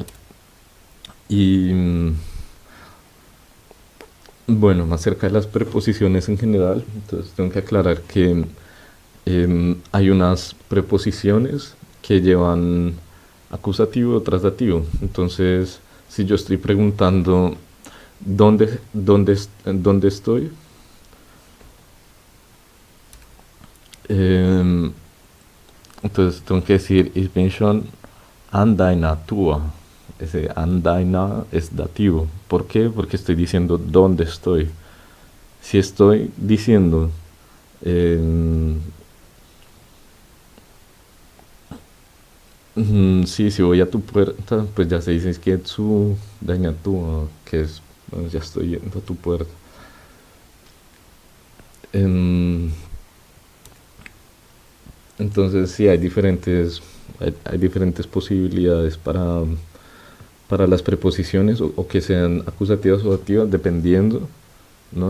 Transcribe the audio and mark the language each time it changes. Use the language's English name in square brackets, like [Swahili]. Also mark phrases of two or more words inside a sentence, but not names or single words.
[Spanish] Y bueno, acerca de las preposiciones en general, entonces tengo que aclarar que hay unas preposiciones que llevan acusativo o transdativo. Entonces, si yo estoy preguntando ¿dónde estoy? Entonces tengo que decir [German] Ich bin schon an deiner Tür. [Spanish] Ese [German] an deiner [Spanish] es dativo. ¿Por qué? Porque estoy diciendo dónde estoy. Si estoy diciendo si voy a tu puerta, pues ya se dice es que [German] zu deiner Tür, [Spanish] que es bueno, ya estoy yendo a tu puerta. Entonces sí, hay diferentes posibilidades para las preposiciones o que sean acusativas o dativas, dependiendo, ¿no?